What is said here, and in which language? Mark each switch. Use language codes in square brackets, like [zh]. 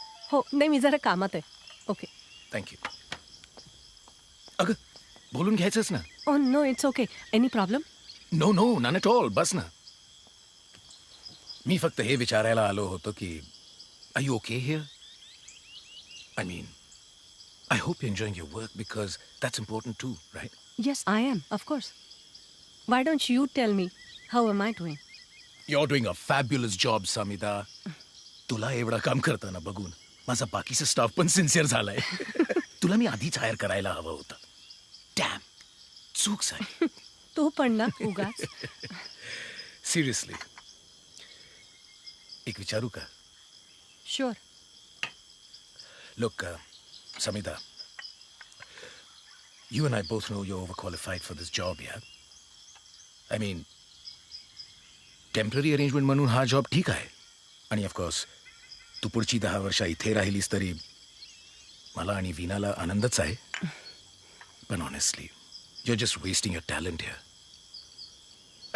[mr] हो, नाही मी जरा कामात आहे. Okay, thank you. अगं बोलून घ्यायचंच ना. [en] Oh no, it's okay. Any problem? No no, not at all. [mr] बस ना. मी फक्त हे विचारायला आलो होतो की [en] Are you okay here? I mean, I hope you enjoying your work because that's important too, right? Yes, I am, of course. Why don't you tell me how am I doing? You're doing a fabulous job, Samita. [mr] तुला एवढं काम करताना बघून माझा बाकीचा staff पण sincere झालाय. तुला मी आधीच हायर करायला हवं होतं. डॅम, चूक झाली. तू पण ना उगाच. सिरियसली, एक विचारू का? [en] Sure. Look, Samita, you and I both know you're overqualified for this job, yeah? I mean, [mr] temporary arrangement म्हणून हा जॉब ठीक आहे, आणि ऑफकोर्स तू पुढची 10 वर्ष इथे राहिलीस तरी मला आणि वीणाला आनंदच आहे. [en] पण honestly you are just wasting your talent here.